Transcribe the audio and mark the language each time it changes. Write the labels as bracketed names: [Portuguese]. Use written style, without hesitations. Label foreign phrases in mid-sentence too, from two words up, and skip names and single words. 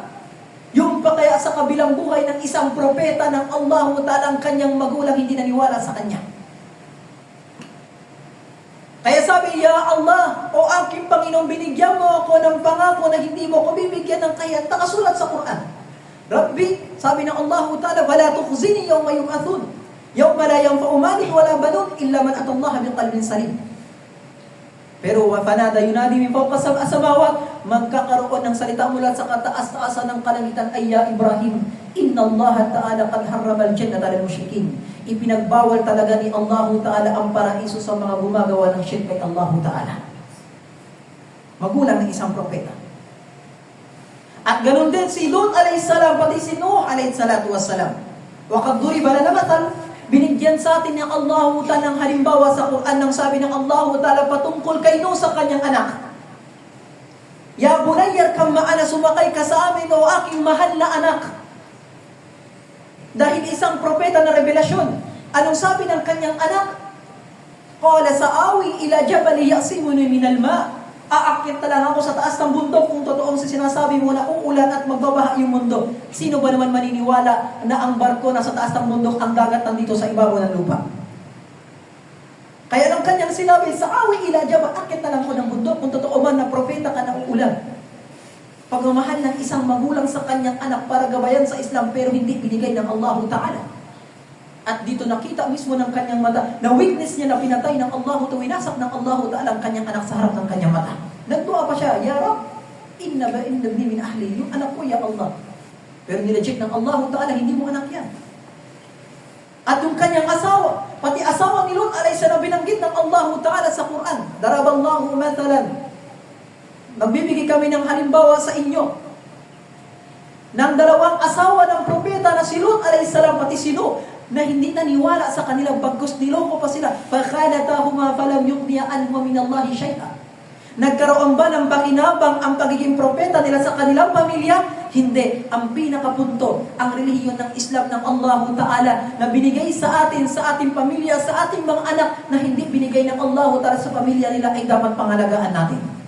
[Filipino] Yung pa kaya sa kabilang buhay ng isang propeta ng Allah Ta'ala ang kanyang magulang hindi naniwala sa kanya. Kaya sabi, [Arabic] Ya Allah, [Filipino] o aking Panginoon, binigyan mo ako ng pangako na hindi mo ko bibigyan ng kahiyan. Nakasulat sa Quran. Rabbi, sabi ng Allah Ta'ala, [Arabic] ولا تخزني يوم يبعثون. يوم لا ينفع مال ولا بنون إلا من أتى الله بقلب سليم. Pero فنادى ينادي من فوق سبع سماوات, [Filipino] magkakaroon ng salita mula sa kataas-taasan ng kalangitan, ay [Arabic] يا إبراهيم إن الله تعالى قد حرم الجنة للمشركين. [Filipino] Ipinagbawal talaga ni Allah Ta'ala ang paraiso sa mga gumagawa ng shirk kay Allah Ta'ala. Magulang ng isang propeta. At ganun din si Lut [Arabic] عليه السلام, [Filipino] pati si Nuh [Arabic] عليه الصلاة والسلام. وقد ضرب لنا مثل, [Filipino] binigyan sa atin ng Allah Ta'ala ng halimbawa sa Quran ng sabi ng Allah Ta'ala patungkol kay Nuh sa kanyang anak. [Arabic] يا بني كم معنا, [Filipino] sumakay ka sa amin o aking mahal na anak. Dahil isang propeta na revelasyon. Anong sabi ng kanyang anak? [Arabic] قال سآوي إلى جبل يعصمني من الماء'. [Filipino] Aakyat na lang ako sa taas ng bundok kung totoong sinasabi mo na uulan at magbabaha yung mundo. Sino ba naman maniniwala na ang barko na sa taas ng bundok ang dagat nandito sa ibabaw ng lupa? Kaya ng kanyang sinabi, [Arabic] سآوي إلى جبل, [Filipino] akyat na lang ko ng bundok kung totoo man na propeta ka na uulan. Pagmamahal ng isang magulang sa kanyang anak para gabayan sa Islam pero hindi binigay ng Allah Ta'ala. At dito nakita mismo ng kanyang mata na witness niya na pinatay ng Allah Ta'ala, winasak ng Allah Ta'ala ang kanyang anak sa harap ng kanyang mata. Nagdua pa siya, [Arabic] يا رب إن ابني من أهلي, [Filipino] yung anak ko, [Arabic] يا الله. [Filipino] Pero nireject ng Allah Ta'ala, hindi mo anak yan. At yung kanyang asawa, pati asawa ni Lut [Arabic] عليه السلام [Filipino] binanggit ng Allah Ta'ala sa Quran. [Arabic] ضرب الله مثلا, [Filipino] magbibigay kami ng halimbawa sa inyo ng dalawang asawa ng propeta na si Lut [Arabic] عليه السلام [Filipino] pati si Nuh, na hindi naniwala sa kanilang bagkus, niloko pa sila. [Arabic] فَخَانَتَاهُمَا فَلَمْ يُغْنِيَا عَنْهُمَا مِنَ اللَّهِ شَيْئًا. [Filipino] Nagkaroon ba ng pakinabang ang pagiging propeta nila sa kanilang pamilya? Hindi. Ang pinakapunto, ang relihiyon ng Islam ng Allah Ta'ala na binigay sa atin, sa ating pamilya, sa ating mga anak, na hindi binigay ng Allah Ta'ala sa pamilya nila ay dapat pangalagaan natin.